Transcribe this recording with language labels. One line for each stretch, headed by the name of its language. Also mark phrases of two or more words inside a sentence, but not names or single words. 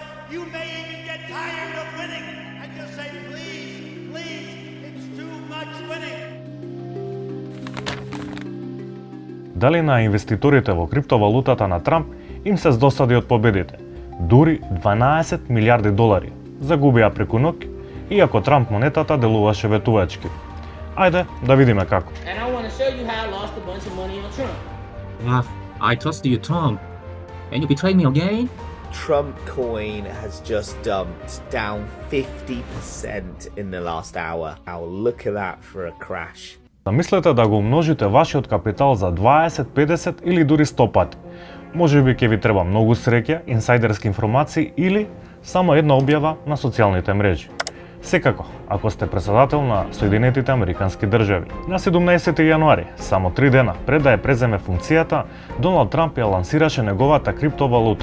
English: You may even get tired of winning and just say, please, it's too much winning.
Macedonian: Дали на инвеститорите во криптовалутата на Трамп им се здосади од победите? Дури 12 милиарди долари загубија преку ноќ, иако Трамп монетата делуваше ветувачки. Ајде да видиме како.
English: And I want to show you how I lost a bunch of money on Trump. I trusted you, Trump, and you betrayed me again? Trump coin has just dumped down 50% in the last hour. I'll look at that for a crash.
Macedonian: Замислете да го умножите вашиот капитал за 20, 50 или дури 100 пати. Можеби ќе ви треба многу среќа, инсайдерски информации или само една објава на социјалните мрежи. Секако, ако сте председател на Соединетите Американски држави, на 17 јануари, само 3 дена пред да ја преземе функцијата, Доналд Трамп ја лансираше неговата криптовалута.